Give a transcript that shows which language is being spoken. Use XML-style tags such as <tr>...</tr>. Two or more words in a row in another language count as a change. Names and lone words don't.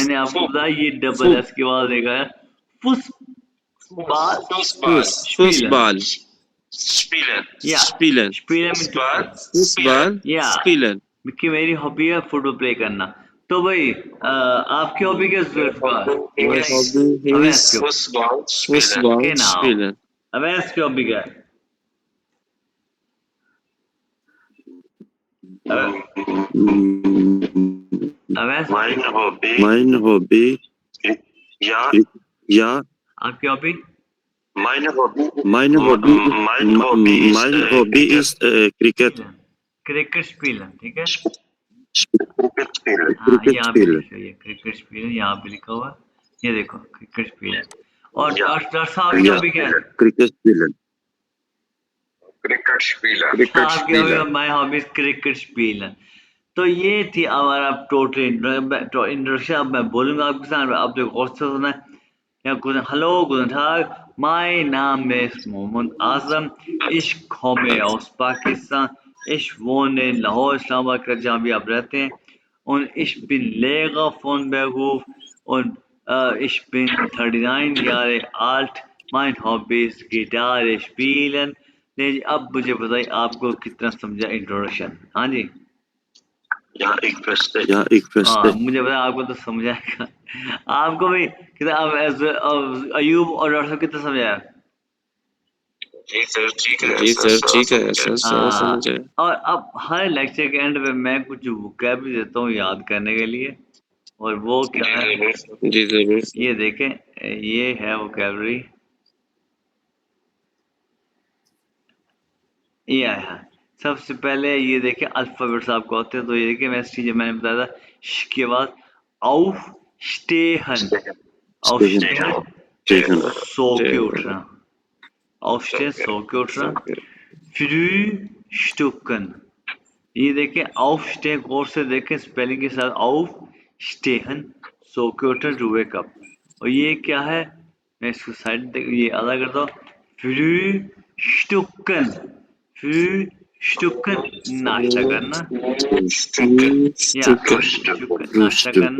<hi>मैंने आपको बताया, ये डबल Foot. एस के बाद देखा है</hi> <de>Fußball spielen. Fußball. Spielen. या Spielen.</de> <hi>स्पीलन में</hi> <de>Fußball. या Spielen.</de> <hi>कि मेरी हॉबी है फुटबॉल प्ले करना। तो भाई आपकी हॉबी क्या है जुल्फकार?</hi> <en>My hobby</en> <hi>अवैस</hi> <en>is</en> <hi>क्यों? फुटबॉल.</hi> <en>football.</en> <hi>के नाम</hi> <de>Spielen.</de> <hi>अवैस की हॉबी क्या है? अवैस</hi> <de>Mein Hobby. Ja. Ja.</de> <hi>आपकी हॉबी?</hi> <de>Meine hobby, Mein Hobby is cricket. Cricket spielen,</de> <hi>ठीक है।</hi> <de>cricket spielen.</de> <hi>हाँ,</hi> <de>Cricket</de> <hi>यहाँ भी</hi> <de>spielen.</de> <hi>लिखो, ये</hi> <de>Cricket spielen</de> <hi>यहाँ पे लिखा हुआ है, ये देखो</hi> <de>Cricket spielen.</de> <hi>और या, डॉक्टर साहब की हॉबी क्या है?</hi> <de>Cricket spielen. Cricket spielen.</de> <hi>क्रिकेट आपकी हॉबी, स्पीलर</hi> <en>My hobby is</en> <de>Cricket spielen.</de> <hi>तो ये थी हमारा टोटल इंट्रोडक्शन। अब मैं बोलूंगा आपके साथ, आप देखो गौर से सुना है।</hi> <de>Ja, hallo, guten Tag. Mein Name ist Mohammad Azam. Ich komme aus Pakistan. Ich wohne in Lahore, Islamabad,</de> <hi>जहाँ भी आप रहते हैं।</hi> <de>Und ich bin Lehrer von Beruf. Und ich bin 39 Jahre alt. Mein Hobby ist Gitarre spielen.</de> <hi>जी, अब मुझे बताइए आपको कितना समझा इंट्रोडक्शन? हाँ जी।</hi> <de>Ja, ich verstehe. Ja, ich</de> <hi>हाँ,</hi> <de>verstehe.</de> <hi>मुझे पता आपको तो समझाएगा। आपको भी कितना, अब अयूब और डॉक्टर साहब कितना समझाया? जी सर, ठीक है जी सर, ठीक है समझ सर, गया। समझ आया। और अब हर लेक्चर के एंड पे मैं कुछ वोकैबुलरी देता हूँ याद करने के लिए, और वो क्या जी है, जरूर। जी जरूर। ये देखें, ये है वोकैबुलरी, ये आया। सबसे पहले ये देखें अल्फाबेट्स आपको आते हैं, तो ये देखें मैं चीजें मैंने बताया था, श के बाद</hi> <de>auf stehen, aufstehen Stehen.</de> <hi>सो के उठना, aufstehen सो के उठना, frühstücken, ये देखें aufstehen, गौर से देखें स्पेलिंग के साथ, aufstehen सो के उठना,</hi> <en>to wake up.</en> <hi>और ये क्या है, मैं इसको साइड ये अलग करता हूँ, frühstücken, frühstücken नाश्ता करना, या frühstücken नाश्ता करना।</hi>